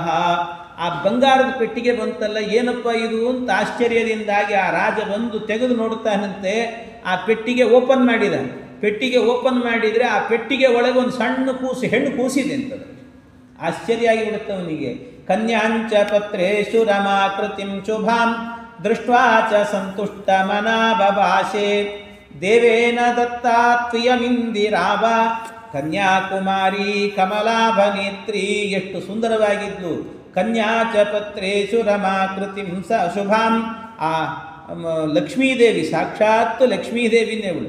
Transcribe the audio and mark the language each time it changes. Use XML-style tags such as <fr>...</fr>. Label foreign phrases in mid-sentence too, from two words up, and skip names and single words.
<kn>ಆ ಬಂಗಾರದ ಪೆಟ್ಟಿಗೆ ಬಂತಲ್ಲ, ಏನಪ್ಪ ಇದು ಅಂತ ಆಶ್ಚರ್ಯದಿಂದಾಗಿ ಆ ರಾಜ ಬಂದು ತೆಗೆದು ನೋಡ್ತಾನಂತೆ. ಆ ಪೆಟ್ಟಿಗೆ ಓಪನ್ ಮಾಡಿದ. ಪೆಟ್ಟಿಗೆ ಓಪನ್ ಮಾಡಿದರೆ ಆ ಪೆಟ್ಟಿಗೆ ಒಳಗೆ ಒಂದು ಸಣ್ಣ ಕೂಸು, ಹೆಣ್ಣು ಕೂಸಿದೆ ಅಂತದ. ಆಶ್ಚರ್ಯ ಆಗಿಬಿಡುತ್ತೆ ಅವನಿಗೆ.</kn> <sa>ಕನ್ಯಾಂಚ ಪತ್ರೇಶು ರಮಾಕೃತಿಂ ಶುಭಾಂ ದೃಷ್ಟ್ವಾ ಚ ಸಂತುಷ್ಟ ಮನಾ ಬಭಾಷೆ ದೇವೇನ ದತ್ತಾತ್ವಿಯಮಿಂದಿರಾವ ಕನ್ಯಾಕುಮಾರಿ ಕಮಲಾಭನೇತ್ರಿ.</sa> <kn>ಎಷ್ಟು ಸುಂದರವಾಗಿದ್ಲು.</kn> <sa>ಕನ್ಯಾಚ ಪತ್ರೇಶು ರಮಾಕೃತಿಂ ಸ ಶುಭಾಂ.</sa> <kn>ಆ ಲಕ್ಷ್ಮೀದೇವಿ, ಸಾಕ್ಷಾತ್ ಲಕ್ಷ್ಮೀದೇವಿನೇ ಅವಳು.</kn>